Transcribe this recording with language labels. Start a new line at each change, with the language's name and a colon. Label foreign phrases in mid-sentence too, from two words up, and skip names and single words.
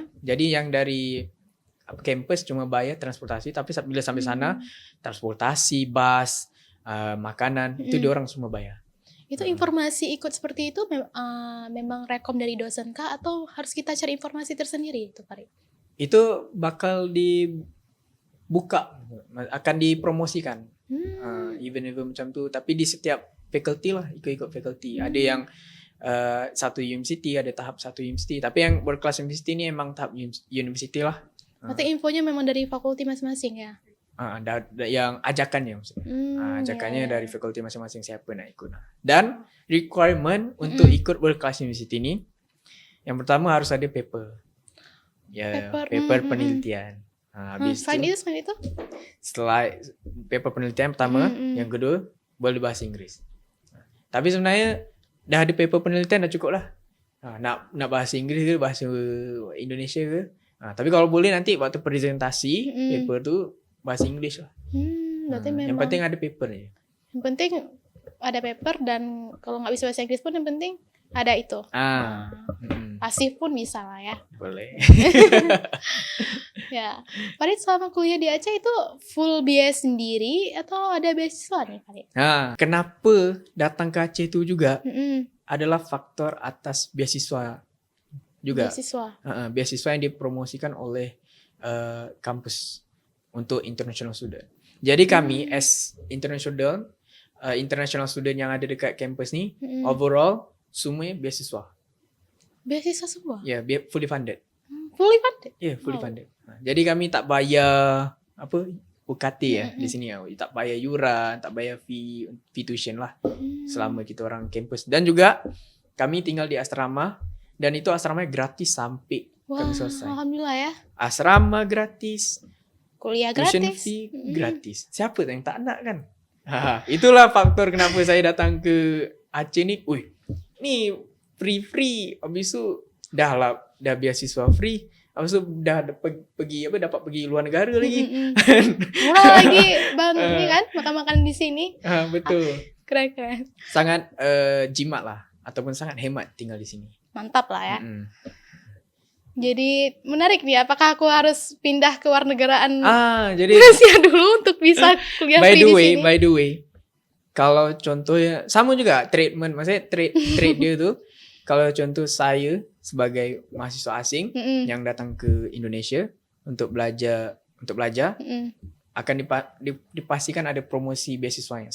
Malay: Jadi yang dari kampus cuma bayar transportasi, tapi bila sampai sana, transportasi, bus, makanan, itu diorang semua bayar.
Indonesian: Itu informasi ikut seperti itu memang rekom dari dosen kah atau harus kita cari informasi tersendiri itu, Farid?
Malay: Itu bakal dibuka, akan dipromosikan. Event-event macam tu, tapi di setiap faculty lah, ikut-ikut faculty. Ada yang satu university, ada tahap satu university, tapi yang
English: world class university
Malay: ni emang tahap university lah.
Indonesian: Berarti infonya memang dari fakulti masing-masing ya? Yang ajakannya maksudnya. Ajakannya ya.
Malay: dari fakulti masing-masing siapa nak ikut. Dan requirement untuk ikut
English: world class university
Malay: ni, yang pertama harus ada paper. Ya, paper penelitian. Habis Selain tu,
Indonesian: itu?
Malay: setelah paper penelitian pertama, yang kedua boleh bahasa Inggeris. Tapi sebenarnya dah ada paper penelitian dah cukup lah. Nak bahasa Inggeris ke bahasa Indonesia ke. Tapi kalau boleh nanti waktu presentasi paper tu bahasa Inggeris lah.
Indonesian: Berarti memang
Malay: Yang penting ada paper je.
Indonesian: yang penting ada paper, dan kalau nggak bisa bahasa Inggris pun yang penting ada itu. Pasif pun bisa lah ya.
Malay: Boleh.
Indonesian: Ya, Farid selama kuliah di Aceh itu full biaya sendiri atau ada beasiswa nih Farid?
Malay: Kenapa datang ke Aceh tu juga adalah faktor atas beasiswa juga.
Indonesian: Beasiswa.
Malay: Beasiswa yang dipromosikan oleh kampus untuk
English: international student.
Malay: Jadi kami
English: as international student
Malay: yang ada dekat kampus ni, overall semua beasiswa.
Indonesian: Beasiswa semua?
Malay: Ya,
English: yeah, fully funded. Fully funded? Ya, yeah, fully funded.
Malay: Jadi kami tak bayar UKT di sini. Tak bayar yuran, tak bayar
English: fee tuition
Malay: lah selama kita orang kampus. Dan juga kami tinggal di asrama, dan itu asramanya gratis sampai kami selesai.
Indonesian: Alhamdulillah ya. Asrama gratis, kuliah tuition gratis,
Malay: fee gratis. Siapa yang tak nak kan? Itulah faktor kenapa saya datang ke Aceh ni. Ni free. Habis tu dah beasiswa free. Habis tu dah dapat pergi luar negara lagi.
Indonesian: Murah lagi bang, ini kan makan-makan di sini. Betul. Keren.
Malay: Sangat jimat lah, ataupun sangat hemat tinggal di sini.
Indonesian: Mantap lah ya. Jadi menarik nih, apakah aku harus pindah ke luar negaraan jadi Malaysia dulu untuk bisa kuliah free di sini?
English: By the way,
Malay: kalau contohnya sama juga treatment, maksudnya trade dia tu, kalau contoh saya sebagai mahasiswa asing yang datang ke Indonesia untuk belajar akan dipastikan ada promosi beasiswanya.